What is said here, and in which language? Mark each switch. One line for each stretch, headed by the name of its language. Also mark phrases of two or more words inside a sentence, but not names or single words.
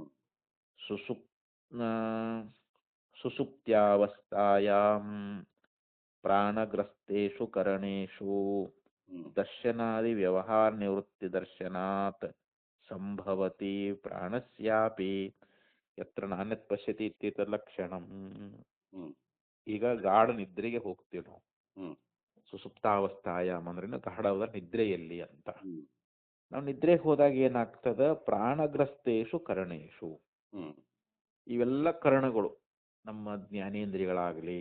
Sanskrit: ಸುಸುಪ್ ಸುಸುಪ್ತ್ಯಾವಸ್ಥಾಯಾಂ ಪ್ರಾಣಗ್ರಸ್ತೇಷು ಕರಣೇಷು ಹ್ಮ್ ದರ್ಶನಾದಿ ವ್ಯವಹಾರ ನಿವೃತ್ತಿ ದರ್ಶನಾತ್ ಸಂಭವತಿ ಪ್ರಾಣಸ್ಯಾಪಿ ಯತ್ರ ನಾಣ್ಯತ್ ಪಶ್ಯತಿ ಇತ್ಯೇತದ್ ಲಕ್ಷಣಂ. ಹ್ಮ್
Kannada: ಈಗ ಗಾಢ ನಿದ್ರೆಗೆ ಹೋಗ್ತೀವಿ ನಾವು. ಹ್ಮ್ ಸುಸುಪ್ತಾವಸ್ಥಾಯಾಮ್ ಅಂದ್ರೆ ಗಾಢವಾದ ನಿದ್ರೆಯಲ್ಲಿ ಅಂತ. ಹ್ಮ್ ನಾವು ನಿದ್ರೆಗೆ ಹೋದಾಗ ಏನಾಗ್ತದ,
Sanskrit: ಪ್ರಾಣಗ್ರಸ್ತೇಷು ಕರಣೇಶು, ಹ್ಮ್
Kannada: ಇವೆಲ್ಲ ಕರಣಗಳು ನಮ್ಮ ಜ್ಞಾನೇಂದ್ರಿಯಗಳಾಗಲಿ